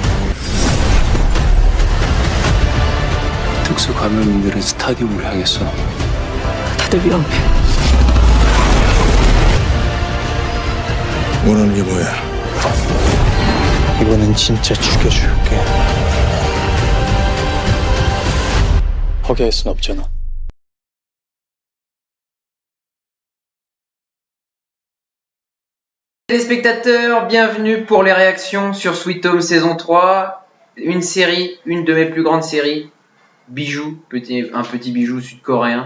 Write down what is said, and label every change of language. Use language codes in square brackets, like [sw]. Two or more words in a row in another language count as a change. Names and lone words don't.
[ko] 특수 감염인들은 스타디움을 향했어. 다들 위험해. 원하는 게 뭐야? 이번엔 진짜 죽여줄게. 포기할 순 없잖아. [fr] Téléspectateurs, bienvenue pour les réactions sur Sweet Home saison 3. Une série, une de mes plus grandes séries. Bijou, un petit bijou sud-coréen.